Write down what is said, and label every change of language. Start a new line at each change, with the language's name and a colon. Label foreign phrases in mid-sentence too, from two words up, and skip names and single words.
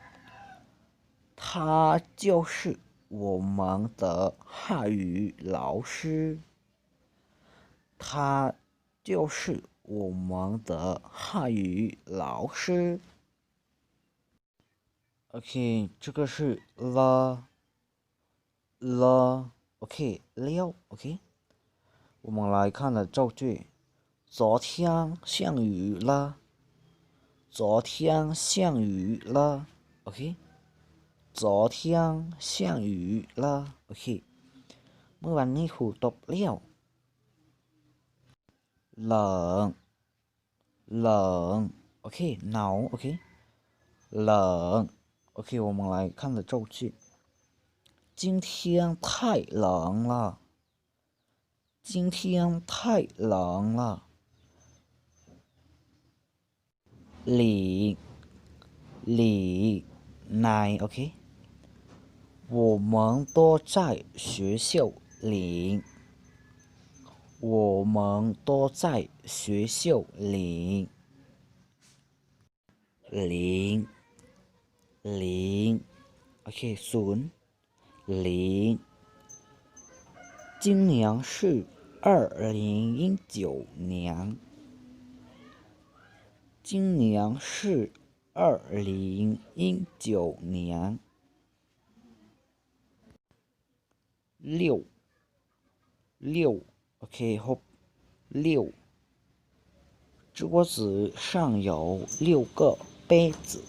Chinese: 他就是我们的汉语老师，他就是我们的汉语老师。OK， 这个是了，OK， 了 OK， 我们来看的造句。昨天下雨了，昨天下雨了 OK， 昨天下雨了 OK，
Thai: เมื่อวันนี้ฝนตกแล้ว
Chinese: 冷，冷 OK， หนาว OK， 冷 OK， 我们来看的造句。今天太冷了，今天太冷了。里奶 OK， 我们都在学校里，我们都在学校里。零 OK， ศูนย์零，今年是2019年，今年是2019年。六 OK， หก 6，桌子上有6个杯子。